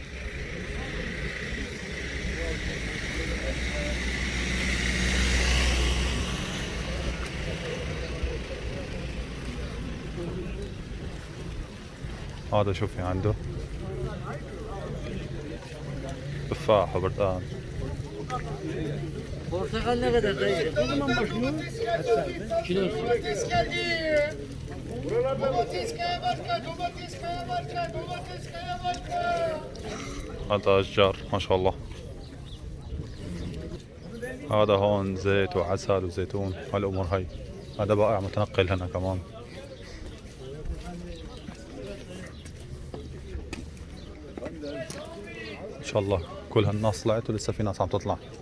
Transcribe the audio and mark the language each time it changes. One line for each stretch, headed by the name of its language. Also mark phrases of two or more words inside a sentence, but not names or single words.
Arabic: هذا شوفي عنده تفاح وبرتقال.
Turkish: Portakal ne kadar dayı? O zaman başlıyor. Kilosu. Domates geldi. Buralarda domates kaya başka, domates kaya başka, domates kaya başka.
Arabic: هذا أشجار ما شاء الله. هذا هون زيت وعسل وزيتون هالأمور هاي. هذا بائع متنقل هنا كمان. إن شاء الله كل هالناس طلعت ولسه في ناس عم تطلع.